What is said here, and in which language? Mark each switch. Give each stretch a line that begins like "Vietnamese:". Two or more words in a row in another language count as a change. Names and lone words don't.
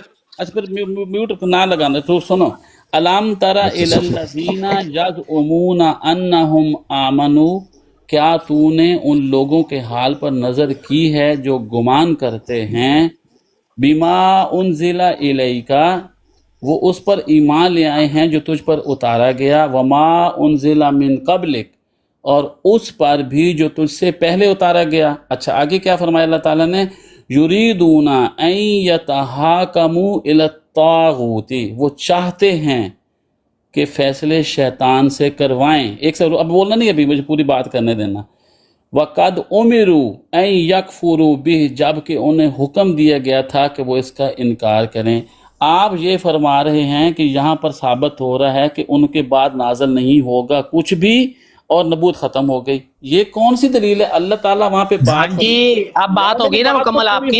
Hindi: अच्छा फिर म्यूट ना लगाना। तो सुनो,
Arabic: ألم تر إلى الذين يزعمون أنهم آمنوا,
Hindi: क्या तूने उन लोगों के हाल पर नजर की है जो गुमान करते हैं,
Arabic: بما أنزل إليك,
Hindi: वो उस पर ईमान ले आए हैं जो तुझ पर उतारा गया,
Arabic: وما أنزل من قبلك,
Hindi: और उस पर भी जो तुझसे पहले उतारा गया। अच्छा, आगे क्या फरमाया अल्लाह ताला ने?
Arabic: يريدون أن يتحاكموا إلى الطاغوت,
Hindi: वो चाहते हैं कि फैसले शैतान से करवाएं। एक से अब बोलना नहीं, अभी मुझे पूरी बात करने देना।
Arabic: وقد أمروا أن يكفروا به,
Hindi: जबकि उन्हें हुक्म दिया गया था कि वो इसका इनकार करें। आप ये फरमा रहे हैं कि यहाँ पर साबित हो रहा है कि उनके बाद नाजल नहीं होगा कुछ भी और नबूत खत्म हो गई। ये कौन सी दलील है? अल्लाह ताला वहाँ पे बात जी, अब बात हो गई ना मुकम्मल आपकी,